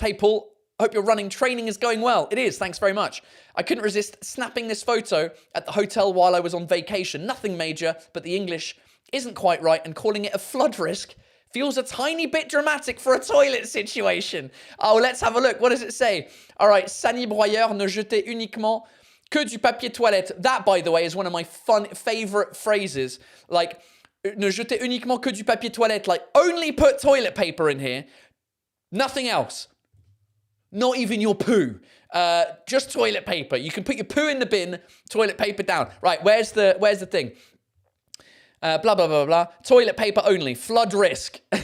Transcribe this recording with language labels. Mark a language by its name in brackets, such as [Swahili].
[English] Hey, Paul, hope your running training is going well. It is, thanks very much. I couldn't resist snapping this photo at the hotel while I was on vacation. Nothing major, but the English isn't quite right, and calling it a flood risk feels a tiny bit dramatic for a toilet situation. Oh, let's have a look. What does it say? All right, [French] Sani broyeur ne jetait uniquement que du papier toilette. [English] That, by the way, is one of my favorite phrases. Like, [French] ne jetez uniquement que du papier toilette. [English] Like, only put toilet paper in here. Nothing else. Not even your poo. Just toilet paper. You can put your poo in the bin, toilet paper down. Right, where's the thing? Blah, blah, blah, blah. Toilet paper only. Flood risk.